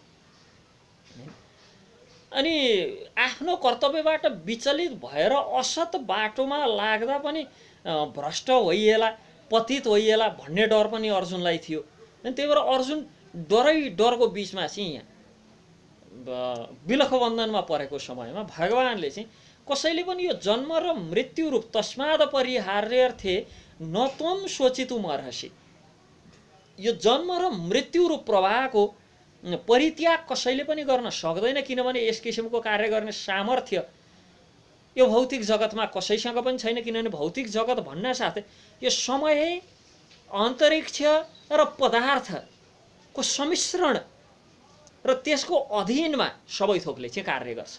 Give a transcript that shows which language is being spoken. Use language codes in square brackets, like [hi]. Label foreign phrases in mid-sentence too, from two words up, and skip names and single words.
[ne] अनि आफ्नो कर्तव्यबाट विचलित भएर असत बाटोमा लाग्दा पनि भ्रष्ट होइएला, पतित होइएला भन्ने डर पनि अर्जुनलाई थियो। अनि त्यही भएर अर्जुन डरको बिचमा चाहिँ यहाँ बिलखबन्धनमा परेको समयमा भगवानले चाहिँ कसैले पनि यो जन्म र मृत्यु रूप [sa] तस्माद परिहार्यर्थे न त्वं शोचितुमर्हसि, [ne] यो जन्म र मृत्यु रूप प्रवाहको परित्याग कसैले पनि गर्न सक्दैन, किनभने यस किसिमको कार्य गर्ने सामर्थ्य यो भौतिक जगतमा कसैसँग पनि छैन। किनभने भौतिक जगत भन्न साथै यो समय, अन्तरिक्ष र पदार्थको सम्मिश्रण र त्यसको अधीनमा सबै थोकले चाहिँ कार्य गर्छ।